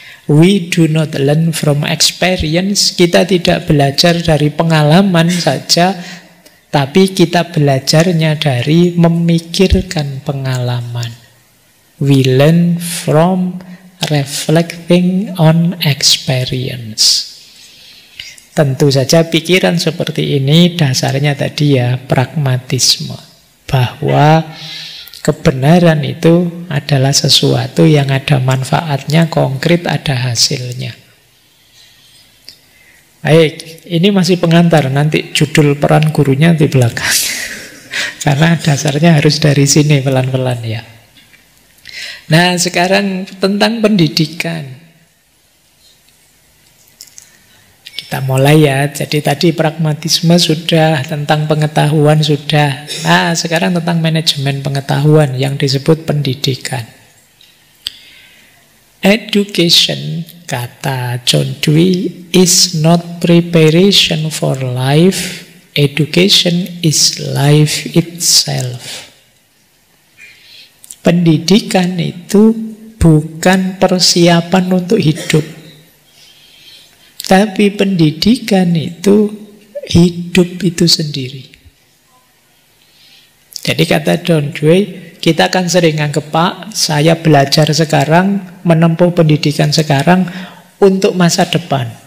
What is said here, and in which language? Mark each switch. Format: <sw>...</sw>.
<en>We do not learn from experience.</en> <id>Kita tidak belajar dari pengalaman saja, tapi kita belajarnya dari memikirkan pengalaman.</id> <en>We learn from reflecting on experience.</en> <id>Tentu saja pikiran seperti ini dasarnya tadi ya pragmatisme. Bahwa kebenaran itu adalah sesuatu yang ada manfaatnya, konkret, ada hasilnya. Baik, ini masih pengantar. Nanti judul peran gurunya di belakang. Karena dasarnya harus dari sini pelan-pelan ya. Nah, sekarang tentang pendidikan. Kita mulai ya. Jadi tadi pragmatisme sudah, tentang pengetahuan sudah. Nah, sekarang tentang manajemen pengetahuan yang disebut pendidikan.</id> <en>Education,</en> <id>kata</id> <en>John Dewey, is not preparation for life. Education is life itself.</en> <id>Pendidikan itu bukan persiapan untuk hidup. Tapi pendidikan itu hidup itu sendiri. Jadi kata John Dewey, kita akan sering anggap, Pak, saya belajar sekarang, menempuh pendidikan sekarang untuk masa depan.</id>